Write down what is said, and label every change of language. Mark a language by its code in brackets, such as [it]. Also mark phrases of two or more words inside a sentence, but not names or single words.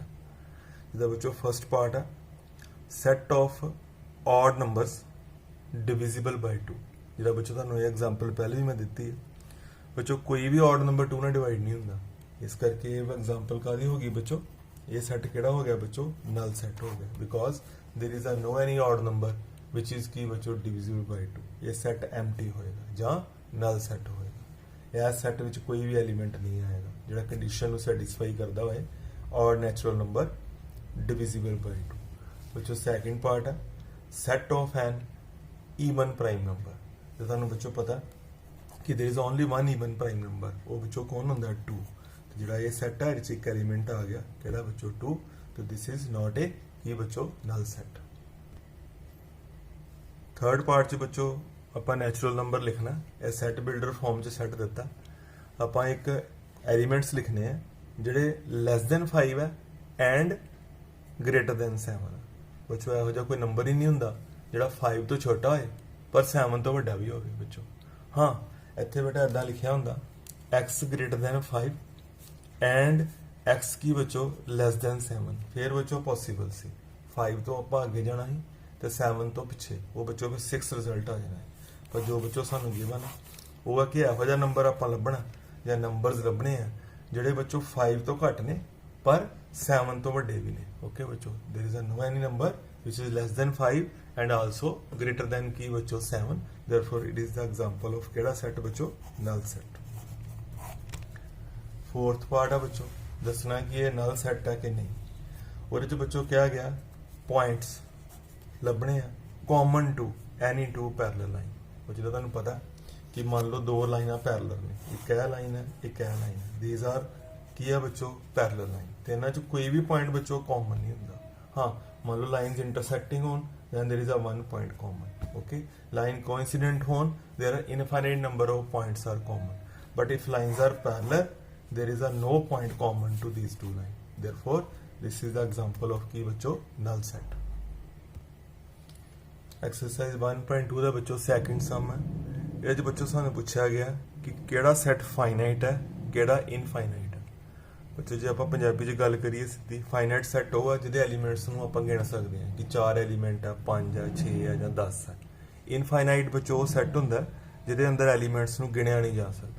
[pa] ਜਿਹਦਾ ਬੱਚੋ [en] first part [pa] ਹੈ [en] set of odd numbers divisible by 2. [pa] ਜਿਹੜਾ ਬੱਚੋ ਤੁਹਾਨੂੰ ਇਹ ਐਗਜ਼ਾਮਪਲ ਪਹਿਲੇ ਵੀ ਮੈਂ ਦਿੱਤੀ ਹੈ। ਬੱਚੋ ਕੋਈ ਵੀ ऑड ਨੰਬਰ 2 ਨਾਲ ਡਿਵਾਈਡ ਨਹੀਂ ਹੁੰਦਾ, ਇਸ ਕਰਕੇ ਇਹ ਐਗਜ਼ਾਮਪਲ ਕਾਹਦੀ ਹੋ ਗਈ ਬੱਚੋ, ਇਹ ਸੈੱਟ ਕਿਹੜਾ ਹੋ ਗਿਆ ਬੱਚੋ [en] null set [pa] ਹੋ ਗਿਆ, [en] because there is no any odd number which is [pa] की बच्चों [en] divisible by 2. [hi] ये सैट एम्प्टी होएगा [pa] ਜਾਂ [en] null set [pa] ਹੋਏਗਾ। ਇਹ ਸੈੱਟ ਵਿੱਚ ਕੋਈ ਵੀ ਐਲੀਮੈਂਟ ਨਹੀਂ ਆਏਗਾ ਜਿਹੜਾ ਕੰਡੀਸ਼ਨ ਨੂੰ ਸੈਟੀਸਫਾਈ ਕਰਦਾ ਹੋਏ ਔਰ [en] natural number divisible by 2. [pa] ਬੱਚੋ [en] second part [pa] ਹੈ [en] set of an even prime number. [pa] ਜੇ ਤੁਹਾਨੂੰ ਬੱਚੋ ਪਤਾ ਕਿ [en] there is only one even prime number, [pa] ਉਹ ਬੱਚੋ ਕੌਣ ਹੁੰਦਾ 2। ਤੇ ਜਿਹੜਾ ਇਹ ਸੈੱਟ ਹੈ ਇਹਦੇ ਇੱਕ ਐਲੀਮੈਂਟ ਆ ਗਿਆ ਕਿਹੜਾ ਬੱਚੋ 2, [en] तो this is not a ये बच्चों null set. third part [pa] च बच्चों ਆਪਾਂ [en] natural number [pa] ਲਿਖਣਾ। ਇਹ [en] set builder form [pa] ਚ ਸੈੱਟ ਦਿੱਤਾ, ਆਪਾਂ ਇੱਕ ਐਲੀਮੈਂਟਸ ਲਿਖਨੇ ਆ ਜਿਹੜੇ [en] less than 5 [pa] ਹੈ [en] and greater than 7. [pa] ਬੱਚੋ ਇਹੋ ਜਿਹਾ ਕੋਈ ਨੰਬਰ ਹੀ ਨਹੀਂ ਹੁੰਦਾ ਜਿਹੜਾ 5 ਤੋਂ ਛੋਟਾ ਹੋਏ ਪਰ 7 ਤੋਂ ਵੱਡਾ ਵੀ ਹੋਵੇ ਬੱਚੋ। ਹਾਂ ਇੱਥੇ ਬੇਟਾ ਇਦਾਂ ਲਿਖਿਆ ਹੁੰਦਾ [en] x greater than 5 and x [pa] ਕੀ ਬੱਚੋ [en] less than 7. [pa] ਫਿਰ ਬੱਚੋ ਪੋਸੀਬਲ ਸੀ 5 ਤੋਂ ਆਪਾਂ ਅੱਗੇ ਜਾਣਾ ਸੀ ਤੇ 7 ਤੋਂ ਪਿੱਛੇ, ਉਹ ਬੱਚੋ ਫਿਰ 6 ਰਿਜ਼ਲਟ ਆ ਜਾਣਾ ਹੈ। ਪਰ ਜੋ ਬੱਚੋ ਸਾਨੂੰ ਗਿਵਨ ਉਹ ਹੈ ਕਿ ਇਹੋ ਜਿਹਾ ਨੰਬਰ ਆਪਾਂ ਲੱਭਣਾ ਜਾਂ ਨੰਬਰਸ ਲੱਭਣੇ ਆ ਜਿਹੜੇ ਬੱਚੋ 5 ਤੋਂ ਘੱਟ ਨੇ ਪਰ 7 ਤੋਂ ਵੱਡੇ ਵੀ ਨੇ। [en] ਓਕੇ ਬੱਚੋ there is no any number which is less than 5 and also greater than [pa] ਕੀ ਬੱਚੋ [en] 7, therefore it is the example of [pa] ਕਿਹੜਾ ਸੈੱਟ ਬੱਚੋ [en] null set. fourth part [pa] ਆ ਬੱਚੋ ਦੱਸਣਾ ਕਿ ਇਹ [en] null set [pa] ਹੈ ਕਿ ਨਹੀਂ। ਉਹਦੇ ਚ ਬੱਚੋ ਕਿਹਾ ਗਿਆ ਪੁਆਇੰਟਸ ਲੱਭਣੇ ਆ [en] common to any two parallel line. [pa] ਉਹ ਜਿਹੜਾ ਤੁਹਾਨੂੰ ਪਤਾ ਕਿ ਮੰਨ ਲਓ ਦੋ ਲਾਈਨਾਂ ਪੈਰਲਲ ਨੇ, ਇੱਕ ਇਹ ਲਾਈਨ ਹੈ ਇੱਕ ਇਹ ਲਾਈਨ ਹੈ, [en] these are [pa] ਕੀ ਆ ਬੱਚੋ [en] parallel line, [pa] ਤੇ ਇਹਨਾਂ ਚ ਕੋਈ ਵੀ ਪੁਆਇੰਟ ਬੱਚੋ ਕਾਮਨ ਨਹੀਂ ਹੁੰਦਾ। ਹਾਂ ਮੰਨ ਲਓ [en] lines intersecting ਹੋਣ then there is a one point common. Okay, line coincident ਹੋਣ there are infinite number of points are common, but if lines are parallel there is a no point common to these two lines, therefore this is the example of [pa] ਕੀ ਬੱਚੋ [en] null set। [pa] exercise 1.2 ਦਾ ਬੱਚੋ [en] second sum [pa] ਹੈ। ਇਹਦੇ ਚ ਬੱਚੋ ਸਾਨੂੰ ਪੁੱਛਿਆ ਗਿਆ ਕਿ ਕਿਹੜਾ ਸੈੱਟ ਫਾਈਨਾਈਟ ਹੈ ਕਿਹੜਾ ਇਨਫਾਈਨਾਈਟ ਹੈ। ਬੱਚੋ ਜੇ ਆਪਾਂ ਪੰਜਾਬੀ ਚ ਗੱਲ ਕਰੀਏ ਸਿੱਧੀ, [en] finite set [pa] ਉਹ ਹੈ ਜਿਹਦੇ ਐਲੀਮੈਂਟਸ ਨੂੰ ਆਪਾਂ ਗਿਣ ਸਕਦੇ ਹਾਂ ਕਿ 4 ਐਲੀਮੈਂਟ ਆ 5 ਆ 6 ਆ ਜਾਂ 10 ਆ। ਇਨਫਾਈਨਾਈਟ ਬੱਚੋ ਉਹ ਸੈੱਟ ਹੁੰਦਾ ਜਿਹਦੇ ਅੰਦਰ ਐਲੀਮੈਂਟਸ ਨੂੰ ਗਿਣਿਆ ਨਹੀਂ ਜਾ ਸਕਦਾ।